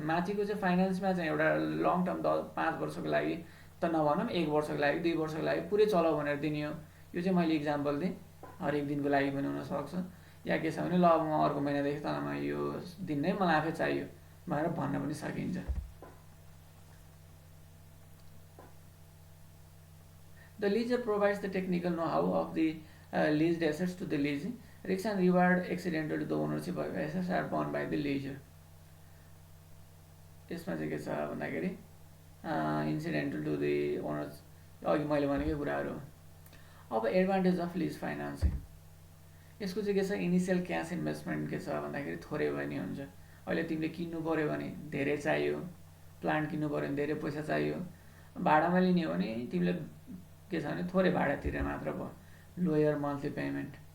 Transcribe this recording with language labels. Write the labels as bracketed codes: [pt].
[ne] माथिको चाहिँ फाइनेन्समा चाहिँ एउटा लङ टर्म 5 वर्षको लागि त नभनौँ, 1 वर्षको लागि 2 वर्षको लागि पुरै चलाऊ भनेर दिने हो। यो चाहिँ मैले इक्जाम्पल दिएँ, हरेक दिनको लागि पनि हुनसक्छ, या के छ भने ल म अर्को महिनादेखि तँलाई यो दिन नै मलाई आफै चाहियो भनेर भन्न पनि सकिन्छ। [en] The lessor provides the technical know how of the leased assets to the lessee, risk and reward accidental to the ownership of assets are borne by the lessor. [ne] यसमा चाहिँ के छ भन्दाखेरि [en] incidental to the owners, [ne] अघि मैले भनेकै कुराहरू हो। अब [en] advantage of lease financing, [ne] यसको चाहिँ के छ इनिसियल क्यास इन्भेस्टमेन्ट के छ भन्दाखेरि थोरै पनि हुन्छ। अहिले तिमीले किन्नु पऱ्यो भने धेरै चाहियो, प्लान्ट किन्नु पऱ्यो भने धेरै पैसा चाहियो, भाडामा लिने हो भने तिमीले के छ भने थोरै भाडा तिरेर मात्र भयो, [en] Lower monthly payment.